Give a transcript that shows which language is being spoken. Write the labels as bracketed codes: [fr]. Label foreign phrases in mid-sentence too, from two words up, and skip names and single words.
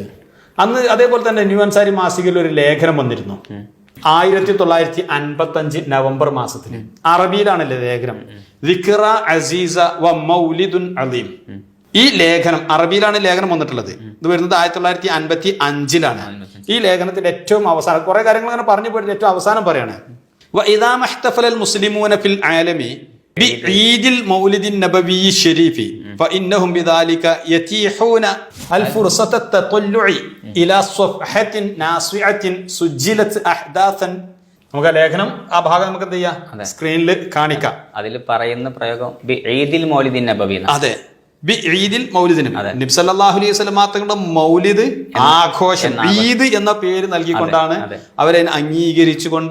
[ml] അന്ന് അതേപോലെ തന്നെ ന്യൂ അൻസാരി മാസികയിൽ ഒരു ലേഖനം വന്നിരുന്നു 1955 നവംബർ മാസത്തിൽ. അറബിയിലാണല്ലേ ലേഖനം, [ar] ذكرى عزيزة ومولد عليم. [ml] ഈ ലേഖനം അറബിയിലാണ് ലേഖനം വന്നിട്ടുള്ളത്. ഇത് വരുന്നത് 1955-ലാണ്. ഈ ലേഖനത്തിന്റെ ഏറ്റവും അവസാനം കുറെ കാര്യങ്ങൾ അങ്ങനെ പറഞ്ഞു പോയിട്ട് ഏറ്റവും അവസാനം പറയാണ്, [ar] وإذا ما احتفل المسلمون في العالم بعيد المولد النبوي الشريف فإنهم بذلك يتيحون الفرصة التطلع إلى صفحة ناصعة سجلت أحداثا. [ml] നമുക്ക് ലേഖനം ആ ഭാഗം നമുക്ക് എന്ത് ചെയ്യാം, സ്ക്രീനിൽ കാണിക്കാം. അതിൽ പറയുന്ന പ്രയോഗം [ar] عيد المولد النبوي. [ml] അതെ, ഈദിൽ മൗലിദിനും നബി [ar] صلى الله عليه وسلم [ml] തങ്ങളുടെ മൗലിദ് ആഘോഷം ഈദ് എന്ന പേര് നൽകിക്കൊണ്ടാണ് അവരെ അംഗീകരിച്ചുകൊണ്ട്